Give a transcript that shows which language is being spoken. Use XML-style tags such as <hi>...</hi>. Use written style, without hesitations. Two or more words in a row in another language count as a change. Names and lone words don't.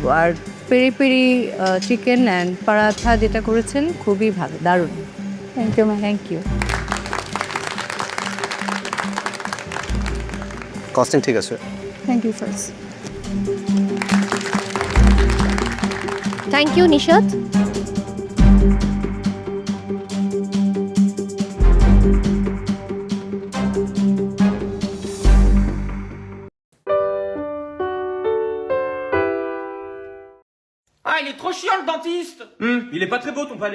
<bn>আর পেরি পেরি</bn> <en>chicken and</en> <bn>পরাঠা যেটা করেছেন খুবই ভালো, দারুণ।</bn> <en>thank you ma'am. thank you.</en> <bn>কস্টিং ঠিক আছে?</bn> <en>thank you first. thank you নিশাত।</en> <fr>Ah, il est trop chiant le dentiste. Il est pas très beau ton palais.</fr>